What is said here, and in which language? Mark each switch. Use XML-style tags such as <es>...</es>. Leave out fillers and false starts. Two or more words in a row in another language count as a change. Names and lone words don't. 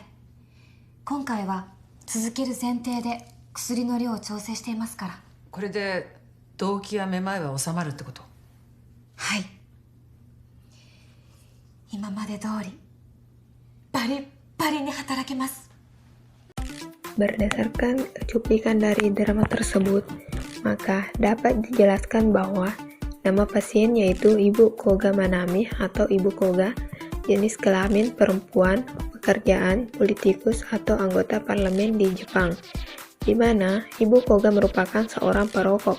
<ja>今回は続ける前提で薬の量を調整していますから。これで動悸やめまいは収まるってこと？はい。今まで通りバリッバリに働けます。</ja> <id>Berdasarkan cuplikan dari drama tersebut, maka dapat dijelaskan bahwa nama pasien yaitu Ibu Koga Manami atau Ibu Koga, jenis kelamin perempuan, pekerjaan, politikus atau anggota parlemen di Jepang, di mana Ibu Koga merupakan seorang perokok.</id>